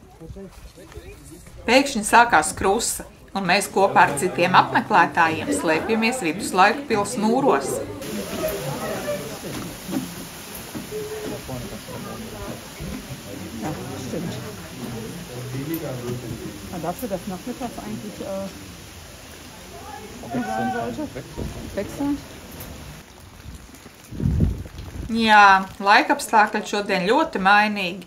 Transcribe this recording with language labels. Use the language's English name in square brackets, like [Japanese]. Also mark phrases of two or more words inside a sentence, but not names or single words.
[Latvian] Pēkšņi sākās krusa, un mēs kopā ar citiem apmeklētājiem slēpjamies viduslaiku pils mūros. [German] Dafür, dass nachmittags eigentlich offen sein sollte. Wechseln. [Latvian] Jā, laikapstākļi šodien ļoti mainīgi.